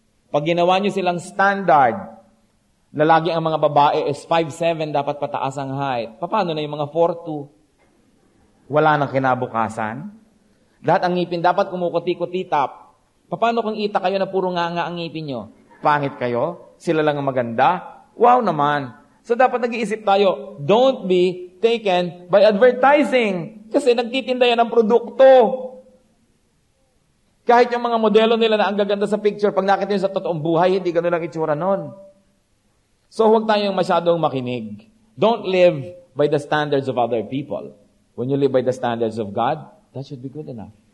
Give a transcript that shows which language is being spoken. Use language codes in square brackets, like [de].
[tl] Pag ginawa nyo silang standard, na lagi ang mga babae is 5'7", dapat pataas ang height. Paano na yung mga 4'2"? Wala nang kinabukasan. Lahat ang ngipin dapat kumukuti-kutitap. Paano kung ita kayo na puro nga ang ngipin nyo? Pangit kayo? Sila lang ang maganda? Wow naman! [en] So [tl] dapat nag-iisip tayo, [en] don't be taken by advertising. [tl] Kasi nagtitinda yan ng produkto. Kahit yung mga modelo nila na ang gaganda sa picture, pag nakita nyo sa totoong buhay, hindi ganun lang itsura nun. So huwag tayong masyadong makinig. [en] Don't live by the standards of other people. When you live by the standards of God, that should be good enough.